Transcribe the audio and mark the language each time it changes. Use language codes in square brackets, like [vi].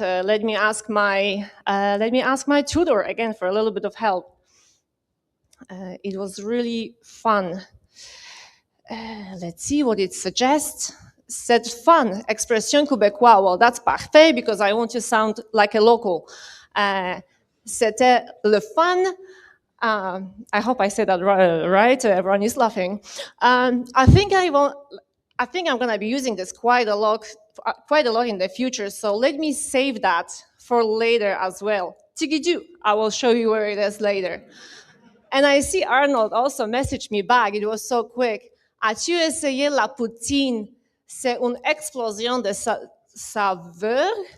[en] Let me ask my tutor again for a little bit of help. It was really fun. Let's see what it suggests. [fr] C'est fun, expression québécois. [en] Well, that's parfait because I want to sound like a local. [fr] C'était le fun. [en] I hope I said that right. Everyone is laughing. I think I'm going to be using this quite a lot in the future. So let me save that for later as well. Tigidou, I will show you where it is later. And I see Arnold also messaged me back. It was so quick. [fr] As-tu essayé la poutine? C'est une explosion de saveur.